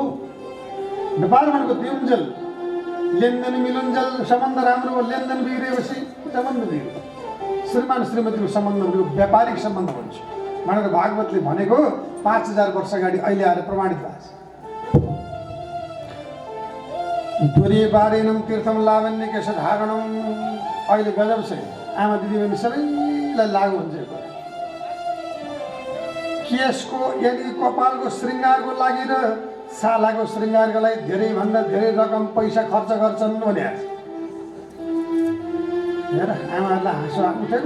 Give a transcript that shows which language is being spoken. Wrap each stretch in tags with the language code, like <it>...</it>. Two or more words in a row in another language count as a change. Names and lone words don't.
<ne>व्यापार भनेको दिउन्जेल लेनदेन मिलुन्जेल सम्बन्ध राम्रो हो। लेनदेन बिग्रिएपछि सम्बन्ध बिग्रियो। श्रीमान श्रीमतीको सम्बन्ध भनेको व्यापारिक सम्बन्ध भन्छ भनेर भागवतले भनेको 5000 वर्ष अगाडि अहिले आएर प्रमाणित भएको छ।</ne> <sa>दूरी बारेनम तीर्थम लावण्य केश धारणम।</sa> <ne>अहिले गजब छ। आमा दिदीबहिनी सबैलाई लागु हुन्छ। केशको यदि कपालको श्रृङ्गारको लागि र सालाको श्रृङ्गारको लागि धेरैभन्दा धेरै रकम पैसा खर्च गर्छन् भने हेर आमाहरूलाई हाँसो उठेको।</ne>